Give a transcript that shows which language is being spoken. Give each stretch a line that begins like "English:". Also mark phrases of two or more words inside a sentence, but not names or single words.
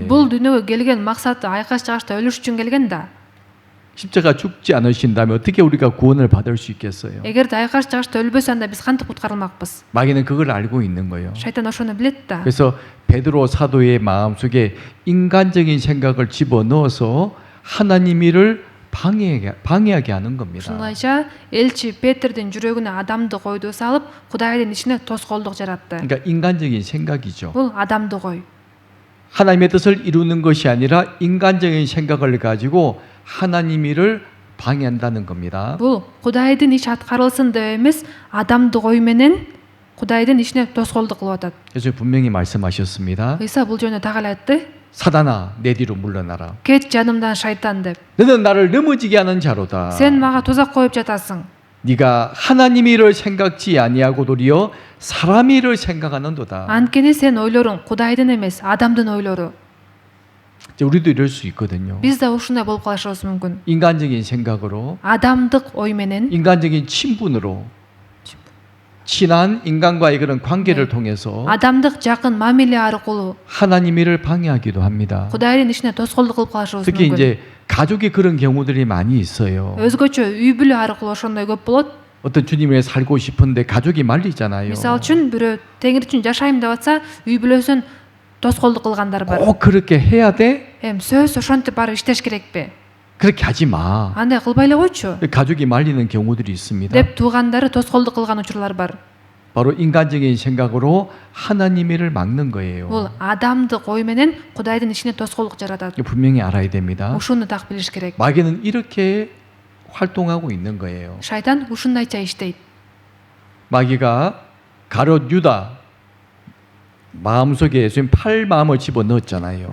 Kyrgyz: Бул дүйнөгө келген максаты айкаш чыгышта өлүш үчүн келген да.
Korean: 십자가 죽지 않으신다면 어떻게 우리가 구원을 받을 수 있겠어요?
Kyrgyz: эгерде айкаш чыгышта өлбөсө анда биз кантип куткарылмакпыз?
Korean: 마귀는 그걸 알고 있는 거예요.
Kyrgyz: Шайтан ошону билет да.
Korean: 그래서 베드로 사도의 마음속에 인간적인 생각을 집어넣어서 하나님 일을 방해하게 하는 겁니다.
Kyrgyz: Ушундайча элчи Петрдин жүрөгүнө адамдык ойду салып, Кудайдын ичине тоскоолдук жаратты.
Korean: 그러니까 인간적인 생각이죠.
Kyrgyz: Бул адамдык ой.
Korean: 하나님의 뜻을 이루는 것이 아니라 인간적인 생각을 가지고 하나님 일을 방해한다는 겁니다.
Kyrgyz: Бул Кудайдын иш аткарылсын деп эмес, адамдык ой менен Кудайдын ишине тоскоолдук кылып атат.
Korean: 그래서 분명히 말씀하셨습니다.
Kyrgyz: ыйса бул жөнүндө так эле айтты.
Korean: 사단아 내 뒤로 물러나라.
Kyrgyz: Кет жанымдан шайтан деп.
Korean: 너는 나를 넘어지게 하는 자로다.
Kyrgyz: Сен мага тузак коюп жатасың.
Korean: 네가 하나님 일을 생각지 아니하고 도리어 사람 일을 생각하는도다.
Kyrgyz: Анткени сен ойлоруң Кудайдын эмес, адамдын ойлору.
Korean: 이제 우리도 이럴 수 있거든요.
Kyrgyz: Биз да ушундай болуп калышыбыз мүмкүн.
Korean: 인간적인 생각으로,
Kyrgyz: адамдык ой менен,
Korean: 인간적인 친분으로, 친한 인간과의 그런 관계를 통해서
Kyrgyz: адамдык жакын мамиле аркылуу
Korean: 하나님 일을 방해하기도 합니다.
Kyrgyz: Кудайдын ишине тоскоолдук кылып калышыбыз
Korean: 특히
Kyrgyz: мүмкүн.
Korean: 이제 가족이 그런 경우들이 많이 있어요.
Kyrgyz: өзгөчө үй бүлө аркылуу ошондой көп болот.
Korean: 어떤 주님에 살고 싶은데 가족이 말리잖아요.
Kyrgyz: Мисалы үчүн бирөө теңир үчүн жашайм деп атса, үй бүлөсүн тоскоолдук кылгандар бар.
Korean: 꼭 그렇게 해야 돼?
Kyrgyz: Сөз ошентип барып иштеш керекпи?
Korean: 그렇게 하지 마.
Kyrgyz: Андай кылбай эле койчу
Korean: 가족이 말리는 경우들이 있습니다.
Kyrgyz: деп туугандары тоскоолдук кылган учурлар бар.
Korean: 바로 인간적인 생각으로 하나님 일을 막는 거예요.
Kyrgyz: Бул адамдык ой менен Кудайдын ишине тоскоолдук жаратат.
Korean: 이거 분명히 알아야 됩니다.
Kyrgyz: Ушуну так билиш керек.
Korean: 마귀는 이렇게 활동하고 있는 거예요.
Kyrgyz: Шайтан ушундайча иштейт.
Korean: 마귀가 가룟 유다 마음속에 예수님 팔 마음을 집어넣었잖아요.